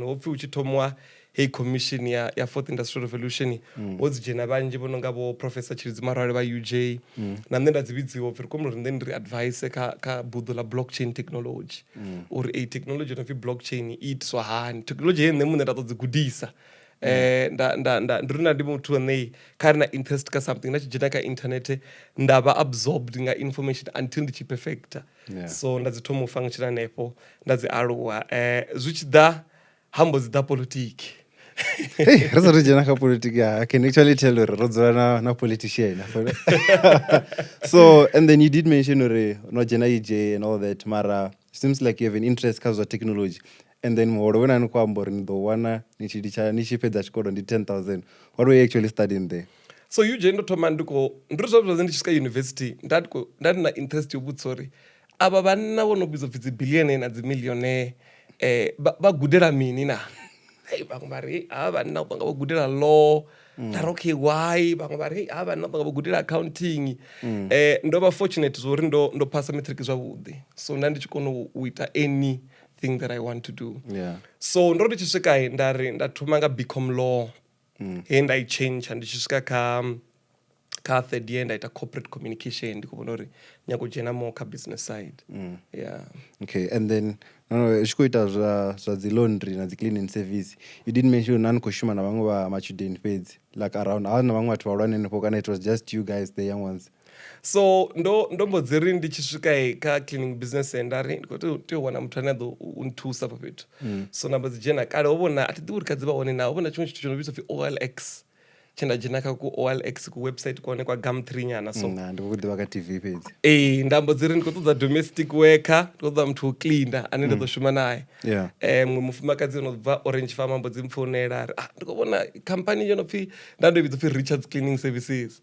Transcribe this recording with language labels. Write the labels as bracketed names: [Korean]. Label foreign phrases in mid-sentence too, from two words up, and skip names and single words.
[Venda] Ho pfhi hu tshi thomiwa heyi commission ya [English] fourth industrial revolution [Venda] ho dzi dzhena vhanzhi vho no nga vho Professor Tshilidzi Marwale vha UJ na nṋe nda dzi vhidziwa upfhi ri kone uri nṋe ndi advice kha buḓo ḽa [English] blockchain technology [Venda] uri eyi technology no pfi blockchain i itiswa hani. Technology he nṋe muṋe nda ḓo dzi gudisa ndi ri na ndi muthu ane kha ri na interest ka something nda tshi dzhena kha internet nda vha absorbed nga information until ndi tshi perfecta. So nda dzi thoma u function hanefho nda dzi aluwa zwi tshi ḓa hambo dzi ḓa politiki. Hey, ri sathu dzhena kha politiki, [English] I can actually tell [Venda] uri ro dzula na politician. [English] So and then you did mention [Venda] uri no dzhena [English] EJ and all that, mara seems like you have an interest [Venda] kha zwa [English] technology. And then [Venda] muholo wena ni khou amba uri ni ḓo wana ni tshi fhedza tshikolo ndi 10,000. [English] What were you actually studying there? [Venda] So UJ ndo thoma ndi zwavhuḓi ndi tshi swika university nda na interest yo vhudzisa uri ava vhanna vho no vhidzwa upfhi dzi billionaire na dzi millionaire vha gudela mini na. Vhaṅwe vha ri havha vhanna vha nga vha gudela law, nda ri [English] okay why, [Venda] vhaṅwe vha ri havha vhanna vha nga vha gudela accounting. Ndo vha fortunate zwo uri ndo phasa matric zwavhuḓi, so nda ndi tshi kona u ita [English] anything that I want to do. [Venda] So ndo ri tshi swika nda thoma nga BCom law he nda I change ndi tshi swika kha [English] third year [Venda] nda ita [English] corporate communication [Venda] ndi khou vhona uri nyago u dzhena more kha [English] business side. Okay, and then [Venda] u tshi khou ita zwa dzi laundry na dzi [English] cleaning service, you didn't mention [Venda] nani khou shuma na vhaṅwe vha matshudeni fhedzi [English] like around [Venda] a na vhaṅwe vhathu vhahulwane henefho kana [English] it was just you guys the young ones? [Venda] So ndo mbo dzi ri ndi tshi swika kha [English] cleaning business [Venda] nda ri ndi khou tea u wana muthu ane a ḓo nthusa afha fhethu. So nda mbo dzi dzhena kale ho vhona a thi ḓivhi uri kha dzi vha hone na ho vhona tshiṅwe tshithu tsho no vhidzwa upfhi OLX tshe nda dzhena kha ku OLX ku website kone kwa Gumtree nyana. So ndi khou ḓivha kha TV fhedzi. Nda mbo dzi ri ndi khou ṱoḓa [English] domestic worker, [Venda] ndi khou ṱoḓa muthu wo cleaner ane nda ḓo shuma naye. Muṅwe mufumakadzi ono bva Orange Farm mbo dzi mpfounela ri ndi khou vhona khamphani yo no pfhi nda ndo i vhidza upfhi Richard's Cleaning Services.